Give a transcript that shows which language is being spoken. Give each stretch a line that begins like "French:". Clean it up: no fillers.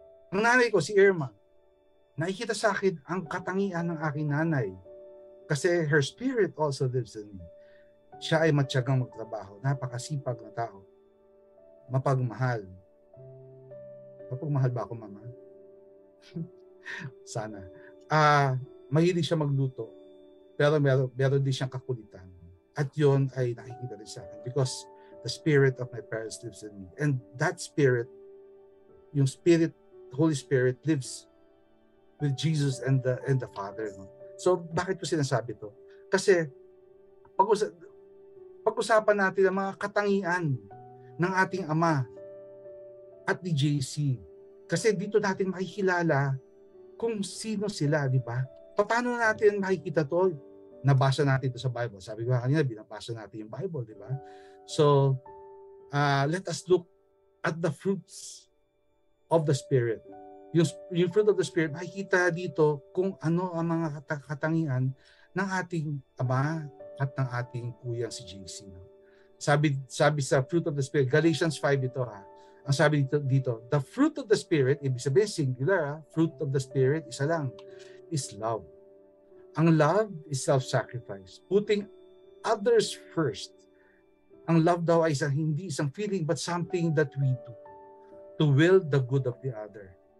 Filipino: Ang nanay ko, si Irma, nakikita sa akin ang katangian ng aking nanay.
English: Kasi her spirit also lives in me.
Filipino: Siya ay matyagang magtrabaho. Napakasipag na tao. Mapagmahal. Mapagmahal ba ako, Mama? Sana. Mahilig siya magluto. Pero meron din siyang kakulitan. At yun ay nakikita rin sa akin.
English: Because the spirit of my parents lives in me. And that spirit,
Filipino: yung spirit,
English: Holy Spirit lives with Jesus and the Father.
Filipino: No? So, bakit ko sinasabi to? Kasi, pag-usapan natin ang mga katangian ng ating Ama at ni JC. Kasi dito natin makikilala kung sino sila, di ba? Paano natin makikita to? Nabasa natin ito sa Bible. Sabi ko kanina, binabasa natin yung Bible, di ba?
English: So, let us look at the fruits of the Spirit.
Filipino: Yung fruit of the Spirit, makikita dito kung ano ang mga katangian ng ating Ama at ng ating kuyang si JC. No? Sabi sa fruit of the Spirit, Galatians 5 ito ha. Ang sabi dito,
English: the fruit of the Spirit,
Filipino: ibig sabihin singular ha,
English: fruit of the Spirit,
Filipino: isa lang,
English: is love. Ang love is self-sacrifice. Putting others first.
Filipino: Ang love daw ay hindi isang feeling
English: but something that we do to will the good of the other.